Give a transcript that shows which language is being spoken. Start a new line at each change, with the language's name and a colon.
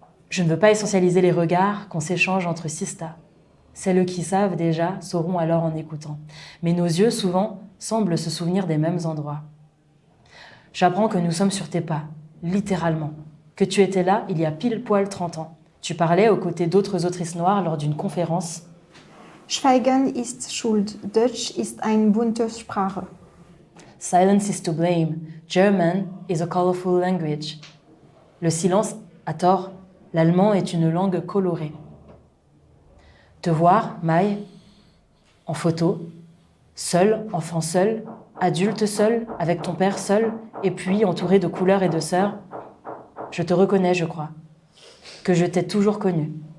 French: Je ne veux pas essentialiser les regards qu'on s'échange entre sistas. Celles qui savent déjà sauront alors en écoutant. Mais nos yeux, souvent, semblent se souvenir des mêmes endroits. J'apprends que nous sommes sur tes pas, littéralement. Que tu étais là il y a pile poil 30 ans. Tu parlais aux côtés d'autres autrices noires lors d'une conférence.
German: Schweigen ist Schuld, Deutsch ist eine bunte Sprache.
English: Silence is to blame, German is a colorful language.
French: Le silence a tort, l'allemand est une langue colorée. Te voir, Maï, en photo, seul, enfant seul, adulte seul, avec ton père seul, et puis entouré de couleurs et de sœurs, je te reconnais, je crois, que je t'ai toujours connu.